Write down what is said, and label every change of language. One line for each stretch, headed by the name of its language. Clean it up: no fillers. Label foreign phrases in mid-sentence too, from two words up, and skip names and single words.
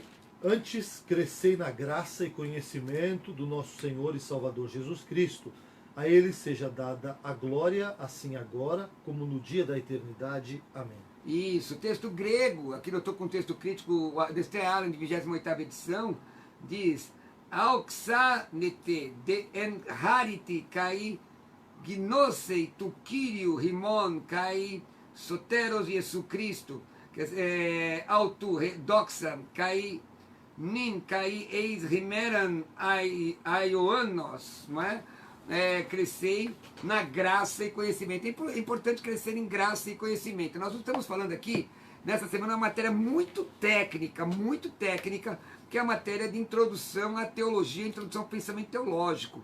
Portuguese: Antes, crescei na graça e conhecimento do nosso Senhor e Salvador Jesus Cristo. A Ele seja dada a glória, assim agora, como no dia da eternidade. Amém. Isso, texto grego, aqui eu estou com um texto crítico, Destre Allen, de 28ª edição, diz,
Greek: Αὐξάνετε δὲ ἐν χάριτι καὶ γνώσει τοῦ κυρίου ἡμῶν καὶ σωτῆρος Ἰησοῦ Χριστοῦ, αὐτῷ δόξα καὶ νῦν καὶ εἰς ἡμέραν αἰῶνος,
Portuguese: não é? crescer na graça e conhecimento. É importante crescer em graça e conhecimento. Nós estamos falando aqui, nessa semana, uma matéria muito técnica, que é a matéria de introdução à teologia, introdução ao pensamento teológico.